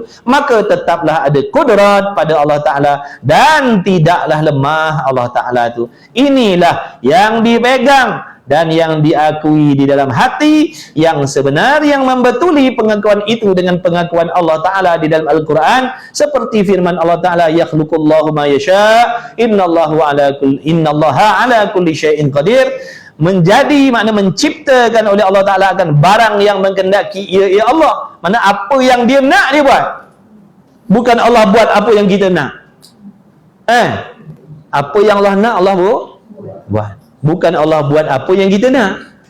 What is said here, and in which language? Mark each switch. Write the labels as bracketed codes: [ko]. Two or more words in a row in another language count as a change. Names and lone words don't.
[ms] Maka tetaplah ada kudrat pada [ar] الله تعالى [ms] dan tidaklah lemah [ar] الله تعالى [ms] tu. Inilah yang dipegang dan yang diakui di dalam hati yang sebenar, yang membetuli pengakuan itu dengan pengakuan [ar] الله تعالى [ms] di dalam Al-Quran, seperti firman [ar] الله تعالى, يخلق الله ما يشاء، إن الله على كل شيء قدير. [ms] Menjadi, makna menciptakan oleh [ar] الله تعالى [ms] akan barang yang menghendaki ia Allah. Mana apa yang dia nak dia buat, bukan Allah buat apa yang kita nak. Apa yang Allah nak Allah buat, bukan Allah buat apa yang kita nak.